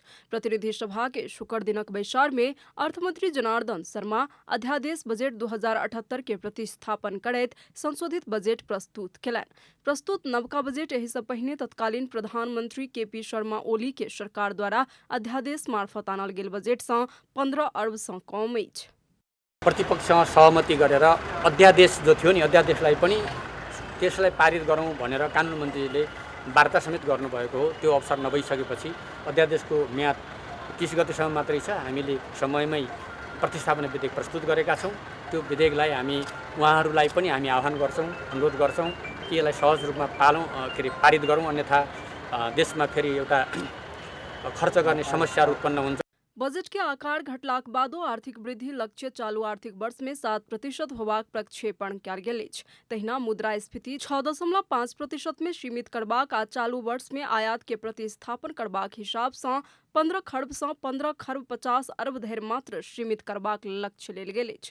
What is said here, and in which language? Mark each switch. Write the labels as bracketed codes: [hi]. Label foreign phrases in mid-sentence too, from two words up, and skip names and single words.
[mai] प्रतिनिधि सभा के शुक्र दिनक बैसार में अर्थमंत्री जनार्दन शर्मा अध्यादेश बजेट 2078 के प्रतिस्थापन करैत संशोधित बजेट प्रस्तुत केलनि। प्रस्तुत नवका बजेट एहि सँ पहिने तत्कालीन प्रधानमंत्री केपी शर्मा ओली के सरकार द्वारा अध्यादेश मार्फत आनल गेल बजेट सँ 15 अरब सँ कम अछि। [ne] प्रतिपक्षसँग सहमति गरेर अध्यादेश जो थियो नि अध्यादेशलाई पनि त्यसलाई पारित गरौँ भनेर कानुन मन्त्रीले वार्ता समेत गर्नुभएको हो। त्यो अवसर नभइसकेपछि अध्यादेशको म्याद 30 गतेसम्म मात्रै छ। हामीले समयमै प्रतिस्थापन विधेयक प्रस्तुत गरेका छौँ। त्यो विधेयकलाई हामी उहाँहरूलाई पनि हामी आह्वान गर्छौँ, अनुरोध गर्छौँ कि यसलाई सहज रूपमा पारित गरौँ, अन्यथा देशमा फेरि एउटा खर्च गर्ने समस्याहरू उत्पन्न हुन्छ। [mai] बजेट के आकार घटलाक बादो आर्थिक वृद्धि लक्ष्य चालू आर्थिक वर्ष में 7% होबाक प्रक्षेपण कयल गेल अछि। तहिना मुद्रास्फीति 6.5% में सीमित करबाक आ चालू वर्ष में आयात के प्रतिस्थापन करबाक हिसाब सँ 15 खरब सँ 15 खरब 50 अरब धरि मात्र सीमित करबाक लक्ष्य लेल गेल अछि।